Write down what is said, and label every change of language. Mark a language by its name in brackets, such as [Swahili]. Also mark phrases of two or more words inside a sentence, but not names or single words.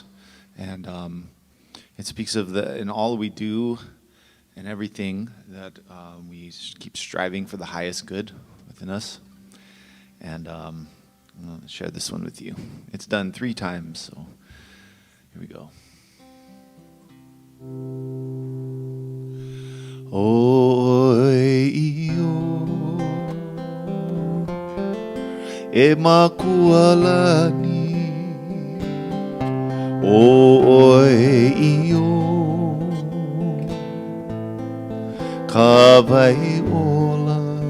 [English] And it speaks of in all we do and everything that we keep striving for the highest good within us. And I'll share this one with you. It's done 3 times, so here we go. [Hawaiian] Oi-io, e makualani. Oi-io, Kaua'i ola.